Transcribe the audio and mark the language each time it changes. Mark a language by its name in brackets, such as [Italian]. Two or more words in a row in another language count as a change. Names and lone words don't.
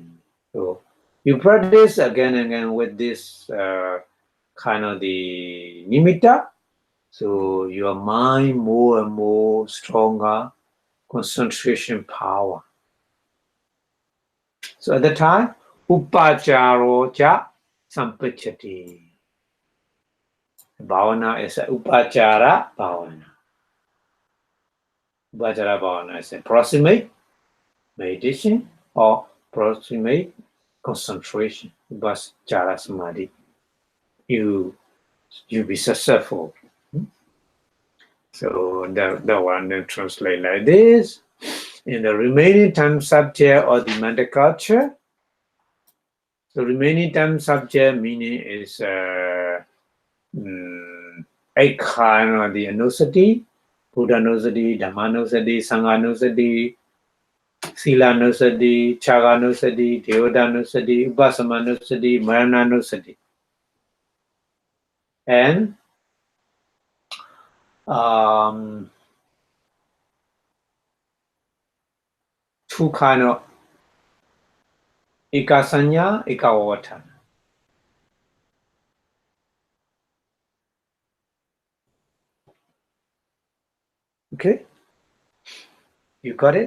[English] So you practice again and again with this kind of the nimitta. So your mind more and more stronger, concentration power. So at the time, [Pali] upacharo cha sampachati. [English] Bhavana is a [Pali] upachara bhavana. Upachara bhavana [English] is a proximate meditation or proximate concentration. [Pali] Upachara samadhi. [English] You be successful. So the one then translate like this. In the remaining time subject or the mental culture, the remaining time subject meaning is a kind of the [Pali] anusati, Buddha anusati, Dhamma anusati, Sangha anusati, Sila anusati, Chaga anusati, Devada anusati, Vipassanā anusati, Marana anusati. [English] And two kind of [Pali] ikasanya, ikawatana. [English] Okay, you got it.